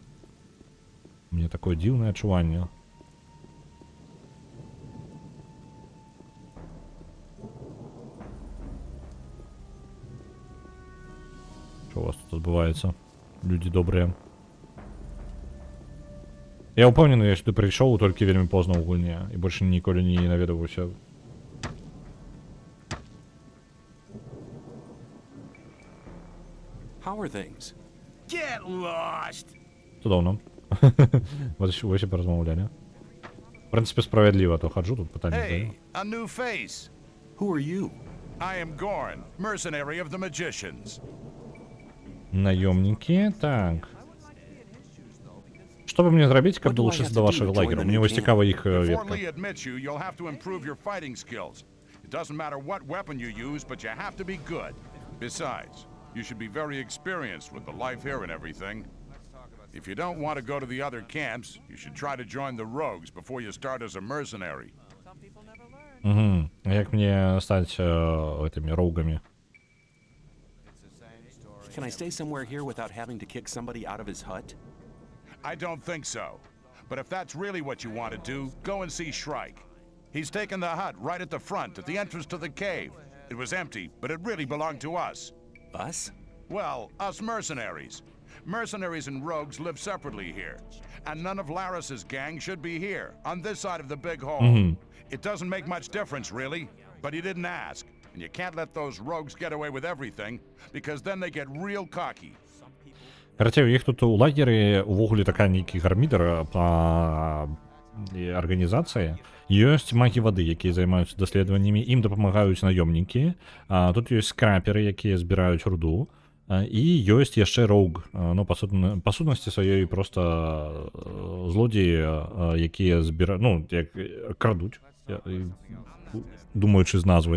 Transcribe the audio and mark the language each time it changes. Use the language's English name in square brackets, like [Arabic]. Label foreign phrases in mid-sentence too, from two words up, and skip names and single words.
[Belarusian] Мне такое дзіўнае адчуванне. [Russian] Что у вас тут [Belarusian] адбываецца? Людзі добрыя. Я ўпэўнены, я сюды прыйшоў толькі вельмі позна ў гульне і больше ніколі не наведаваўся. [English] How are things? Get lost. [Belarusian] Цудоўна. Вось і паразмаўлялі. В прынцыпе, справядліва, то хаджу, тут пытанне задаю. [English] Hey, a new face. Who are you? I am Gorn, mercenary of the magicians. [Belarusian] Наёмнікі, так. Што бы мне зрабіць, каб далучыцца да вашых лагераў? Мне вось цікава іх ветка. [English] It doesn't matter what weapon you use, but you have to be good. Besides, you should be very experienced with the life here and everything. If you don't want to go to the other camps, you should try to join the rogues before you start as a mercenary. Угу. [Russian] Як мне стать этими роугами? [English] Can I stay somewhere here without having to kick somebody out of his hut? I don't think so. But if that's really what you want to do, go and see Shrike. He's taken the hut right at the front, at the entrance to the cave. It was empty, but it really belonged to us. Us? Well, us mercenaries. Mercenaries and rogues live separately here. And none of Laris's gang should be here, on this side of the big hall. It doesn't make much difference, really. But he didn't ask. And you can't let those rogues get away with everything, because then they get real cocky. [Belarusian] Короче, у їх тут у лагері увогуле така нейкі гармідер па арганізацыі. Ёсць магі вады, якія займаюцца даследаваннямі, ім дапамагаюць наёмнікі. Тут ёсць скраперы, якія збіраюць руду. І ёсць яшчэ роуг, ну, па сутнасці сваёй проста злодзеі, якія збіраюць, ну, як крадуць, думаючы з назвы.